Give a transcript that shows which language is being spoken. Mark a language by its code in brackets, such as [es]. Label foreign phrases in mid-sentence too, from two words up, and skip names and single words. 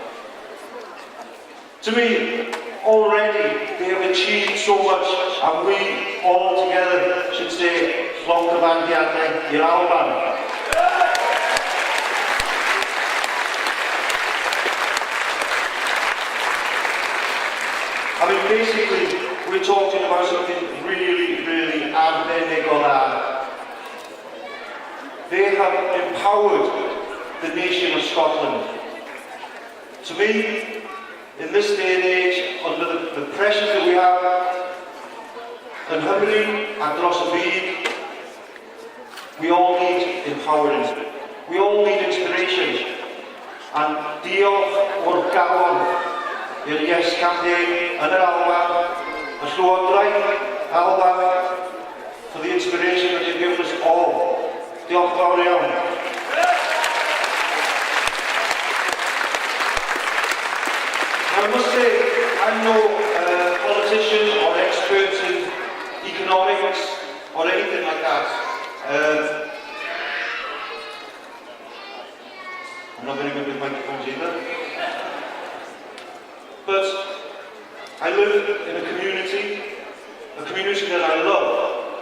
[en] To me, already they have achieved so much, and we all together should say, [cy] Llongyfarchiadau i'r Alban. [en] I mean, basically, we're talking about something really, really [cy] arbennig o dda. [en] They have empowered the nation of Scotland. To me, in this day and age, under the pressures that we have in Nghymru and [cy] dros y byd, [en] we all need empowering. We all need inspiration. [cy] And diolch o'r galon i'r Yes campaign yn yr Alban, y Llywodraeth Alban, [en] for the inspiration that you've given us all. [cy] Diolch fawr iawn. [en] I must say, I'm no politician or expert in economics or anything like that. I'm not very good with microphones either. But I live in a community that I love.